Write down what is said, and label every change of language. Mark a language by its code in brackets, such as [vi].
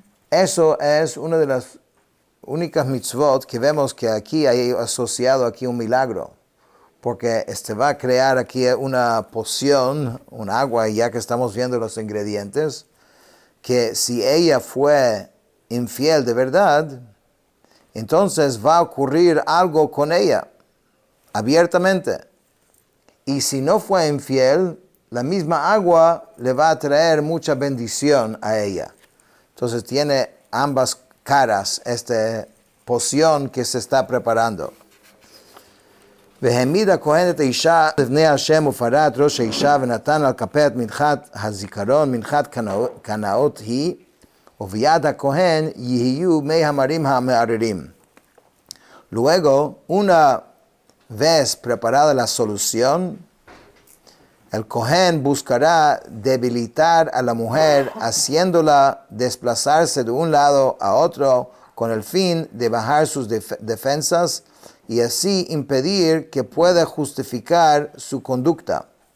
[es] Eso es una de las únicas mitzvot que vemos que aquí hay asociado aquí un milagro, porque va a crear aquí una poción, un agua, ya que estamos viendo los ingredientes, que si ella fue infiel de verdad, entonces va a ocurrir algo con ella, abiertamente. Y si no fue infiel, la misma agua le va a traer mucha bendición a ella. Entonces tiene ambas caras esta poción que se está preparando. [he] והעמיד הכהן את האישה לפני השם ופרט ראש האישה ונתן על כפיה את מנחת הזיכרון, מנחת קנאות היא, וביד הכהן יהיו מי המרים המערערים. [es] Luego, una vez preparada la solución, el Cohen buscará debilitar a la mujer haciéndola desplazarse de un lado a otro con el fin de bajar sus defensas y así impedir que pueda justificar su conducta.